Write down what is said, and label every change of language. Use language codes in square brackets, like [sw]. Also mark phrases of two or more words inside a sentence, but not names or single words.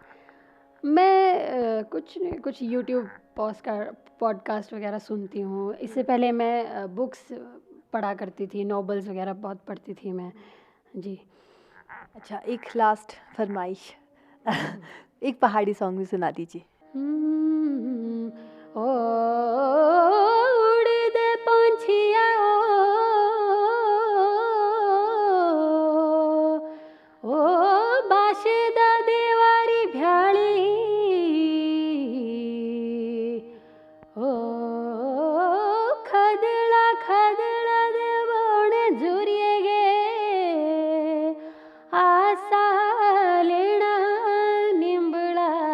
[hi] मैं कुछ नहीं, कुछ यूट्यूब पॉडकास्ट वगैरह सुनती हूँ। इससे पहले मैं बुक्स पढ़ा करती थी, नॉवेल्स वगैरह बहुत पढ़ती थी मैं जी। अच्छा, एक लास्ट फरमाइश एक पहाड़ी सॉन्ग भी सुना दीजिए। [xnr] ओ उड़ दे पंछिया ओ बाशदा देवारी भ्याली ओ खदड़ा खदड़ा दे बोणे झुरिए गे आशा लेना निंबड़ा